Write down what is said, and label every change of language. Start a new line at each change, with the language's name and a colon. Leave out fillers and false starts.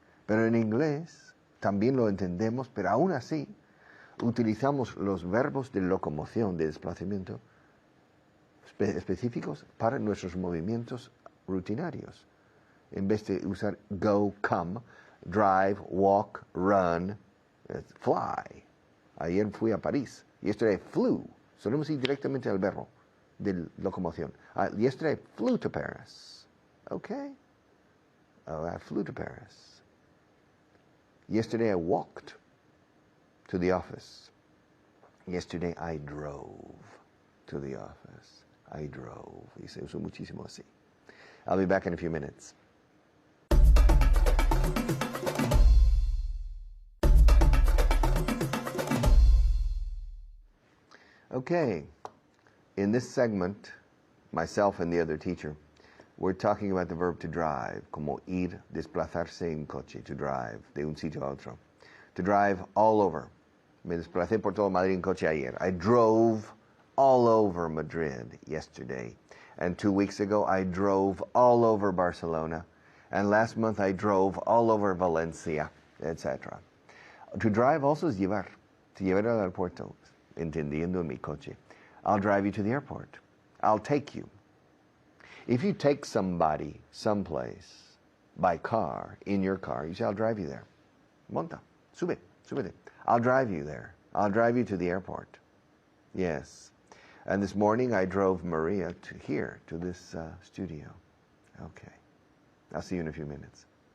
Spanish: Pero en inglés también lo entendemos, pero aún así utilizamos los verbos de locomoción, de desplazamiento, específicos para nuestros movimientos rutinarios. En vez de usar go, come, drive, walk, run, fly. Ayer fui a París.
English: Yesterday I flew.
Spanish: Solemos ir directamente al verbo de locomoción.
English: Yesterday I flew to Paris. Okay. Oh, I flew to Paris. Yesterday I walked to the office. Yesterday I drove to the office. I drove.
Spanish: Y se usó muchísimo así.
English: I'll be back in a few minutes. Okay. In this segment, myself and the other teacher, we're talking about the verb to drive,
Spanish: como ir, desplazarse en coche,
English: to drive,
Spanish: de un sitio a otro.
English: To drive all over.
Spanish: Me desplacé por todo Madrid en coche ayer.
English: I drove all over Madrid yesterday. And 2 weeks ago, I drove all over Barcelona. And last month, I drove all over Valencia, etc. To drive also is llevar.
Spanish: To llevar al aeropuerto, entendiendo en mi coche.
English: I'll drive you to the airport. I'll take you. If you take somebody someplace by car, in your car, you say, I'll drive you there.
Spanish: Monta, súbete.
English: I'll drive you there. I'll drive you to the airport. Yes. And this morning I drove Maria to here, to this studio. Okay. I'll see you in a few minutes.